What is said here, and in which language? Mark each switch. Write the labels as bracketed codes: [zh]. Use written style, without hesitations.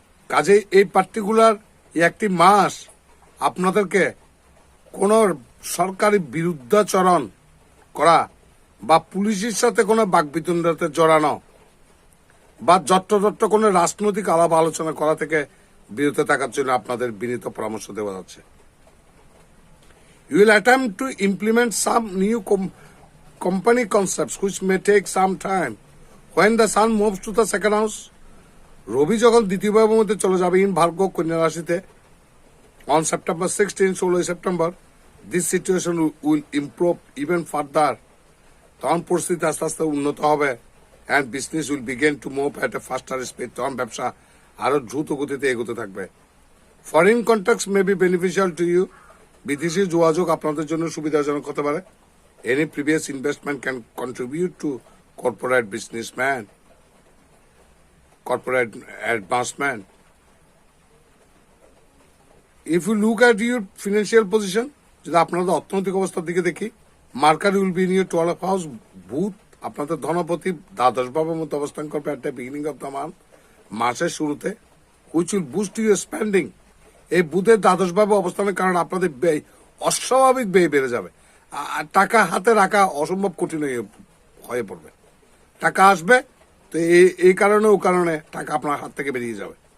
[bn] কাজে এই পার্টিকুলার একটি মাস আপনাদেরকে কোন সরকারি বিরুদ্ধাচরণ করা বা পুলিশের সাথে কোনো বাকবিতণ্ডাতে জড়ানো বা যত্রতত্র কোনো রাজনৈতিক আলাপ আলোচনা করা থেকে বিরত থাকার জন্য আপনাদের বিনীত পরামর্শ দেওয়া যাচ্ছে। [en] You will attempt to implement some new company concepts which may take some time. When the sun moves to the second house, [bn] রবি যখন দ্বিতীয় ভাবের মধ্যে চলে যাবে [en] ইন ভার্গ [bn] কন্যা রাশিতে [en] on September 16, 16 September, this situation will improve even further. [bn] তখন পরিস্থিতি আস্তে আস্তে উন্নত হবে [en] and business will begin to move at a faster speed. [bn] তখন ব্যবসা আরো দ্রুত গতিতে এগোতে থাকবে। [en] Foreign contacts may be beneficial to you. [bn] বিদেশি যোগাযোগ আপনাদের জন্য সুবিধাজনক হতে পারে। [en] Any previous investment can contribute to corporate businessman, corporate advancement. If you look at your financial position, [bn] যদি আপনাদের অর্থনৈতিক অবস্থার দিকে দেখি, [en] Mercury will be in your 12th house. [bn] বুধ আপনাদের ধনপতি দ্বাদশ ভাবের মধ্যে অবস্থান করবে [en] at the beginning of the month, [bn] মাসের শুরুতে, [en] which will boost your spending. [bn] এই বুধের দ্বাদশ ভাবে অবস্থানের কারণে আপনাদের ব্যয় অস্বাভাবিক ব্যয় বেড়ে যাবে। টাকা হাতে রাখা অসম্ভব কঠিন হয়ে পড়বে। টাকা আসবে তো এই কারণে ও কারণে টাকা আপনার হাত থেকে বেরিয়ে যাবে।